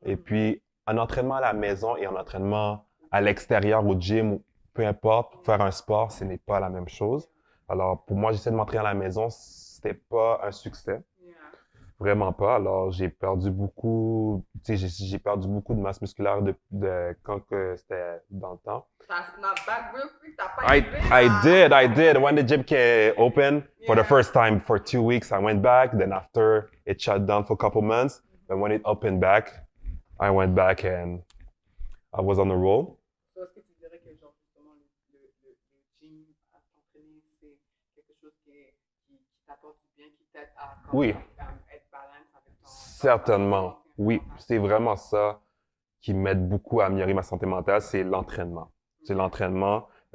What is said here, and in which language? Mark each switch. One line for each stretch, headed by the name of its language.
French: Et puis, un entraînement à la maison et un entraînement à l'extérieur, au gym, ou peu importe, faire un sport, ce n'est pas la même chose. Alors, pour moi, j'essaie de m'entraîner à la maison. C'était pas un succès. Vraiment pas. Alors, j'ai perdu beaucoup, tu sais, j'ai perdu beaucoup de masse musculaire quand que c'était dans le temps. T'as
English: snap back real quick,
French: t'as pas été
English: I did. When the gym came open for the first time for 2 weeks, I went back. Then after it shut down for a couple months, and when it opened back, I went back and I was on the roll.
French: Est-ce que tu dirais que genre justement le gym à t'entraîner, c'est quelque chose qui t'apporte du bien, qui t'aide à Oui. Être balance avec ton Certainement. Oui, c'est vraiment ça qui m'aide beaucoup à améliorer ma santé mentale, c'est l'entraînement. C'est l'entraînement.